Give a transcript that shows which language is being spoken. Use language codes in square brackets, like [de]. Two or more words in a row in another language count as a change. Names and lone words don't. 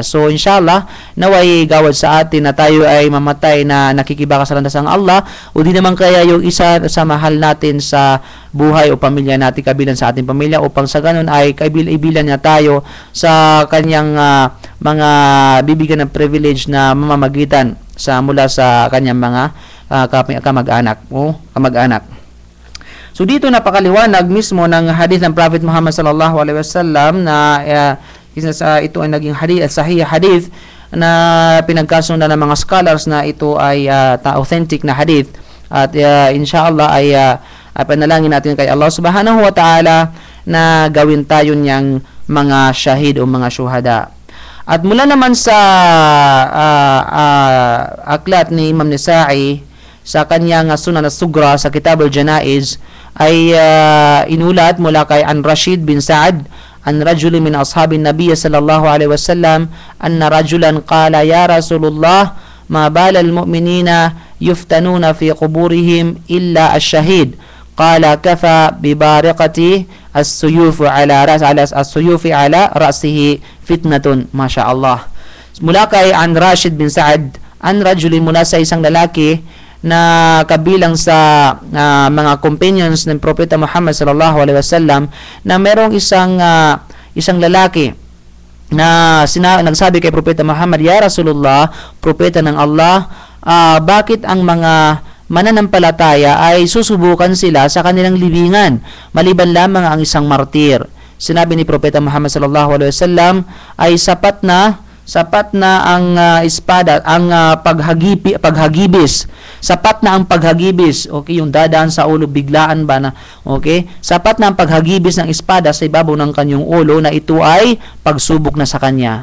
[tl] So inshallah, naway gawad sa atin na tayo ay mamatay na nakikibaka sa landas ng Allah, o di naman kaya yung isa sa mahal natin sa buhay o pamilya natin, kabilang sa ating pamilya, upang sa ganun ay ibilan niya tayo sa kanyang mga bibigyan ng privilege na mamamagitan mula sa kanyang mga kamag-anak. So dito napakaliwanag mismo ng hadith ng Prophet Muhammad [ar] صلى الله عليه وسلم [tl] na ito ay naging [ar] صحيح حديث [tl] na pinagkasundan ng mga scholars na ito ay authentic na hadith, at inshallah ay panalangin natin kay Allah [ar] سبحانه وتعالى [tl] na gawin tayo niyang mga shahid o mga syuhada. At mula naman sa aklat ni Imam Nisa'i sa kanyang Sunan as-Sugra sa [ar] Kitab al-Janaiz [tl] ay inulat mula kay [ar] عن راشد بن سعد عن رجل من أصحاب النبي صلى الله عليه وسلم أن رجلا قال يا رسول الله ما بال المؤمنين يفتنون في قبورهم إلا الشهيد قال كفى ببارقة السيوف على رأسه فتنة. ما شاء الله. [tl] Mula kay [ar] عن راشد بن سعد عن رجل, [tl] mula sa isang lalaki na kabilang sa mga companions ng Propeta Muhammad [ar] صلى الله عليه وسلم, [tl] na merong isang lalaki na nagsabi kay Propeta Muhammad, [ar] يا رسول الله, [tl] Propeta ng Allah, bakit ang mga mananampalataya ay susubukan sila sa kanilang libingan maliban lamang ang isang martir? Sinabi ni Propeta Muhammad [ar] صلى الله عليه وسلم [tl] ay sapat na ang espada, ang paghagibis. Sapat na ang paghagibis. Okay, yung dadaan sa ulo biglaan ba na, okay? Sapat na ang paghagibis ng espada sa ibabaw ng kanyang ulo na ito ay pagsubok na sa kanya.